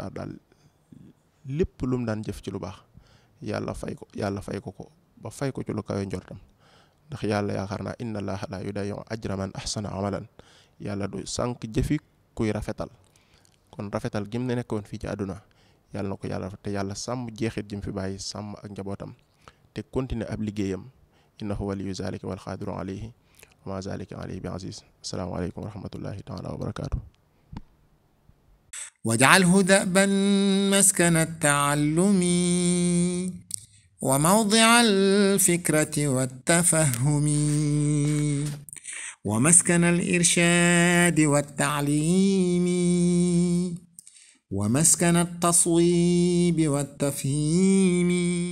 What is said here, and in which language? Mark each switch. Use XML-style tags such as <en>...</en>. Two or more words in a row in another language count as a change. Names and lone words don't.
<wo>daal lépp lu mu daan jëf ci lu baax yàlla fay ko ba fay ko ci lu kawe njortam ndax yàlla yaakaar naa</wo> <ar>إن الله لا يضيع أجر من أحسن عملا</ar> <wo>yàlla du sànq jëfi kuy rafetal kon rafetal gim ne nekkoon fii ci àdduna yàlla na ko yàlla te yàlla sàmm jeexit jim fi bàyyi sàmm ak njabootam te continuer ab liggéeyam</wo> <ar>إنه ولي ذلك والقادر عليه وما ذلك عليه بعزيز السلام عليكم ورحمة الله تعالى وبركاته واجعله دأبا مسكن التعلم وموضع الفكرة والتفهم ومسكن الإرشاد والتعليم ومسكن التصويب والتفهيم</ar>